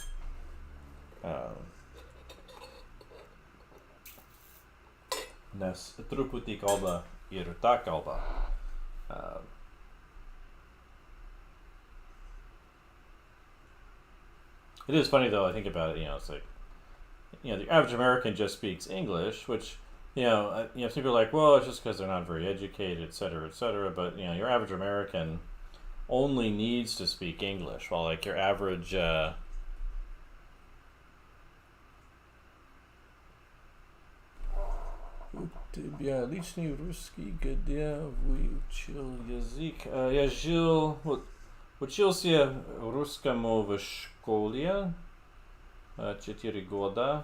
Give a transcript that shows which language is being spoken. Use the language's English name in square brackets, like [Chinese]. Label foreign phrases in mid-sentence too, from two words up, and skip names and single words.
[Lithuanian] Nes truputį kalba ir ta kalba. [English] It is funny though, I think about it, it's like, the average American just speaks English, which, people are like, well, it's just because they're not very educated, et cetera, but, your average American only needs to speak English, while like your average [Russian] У тебя личный русский, где выучил язык? Я учился русскому в школе 4 года,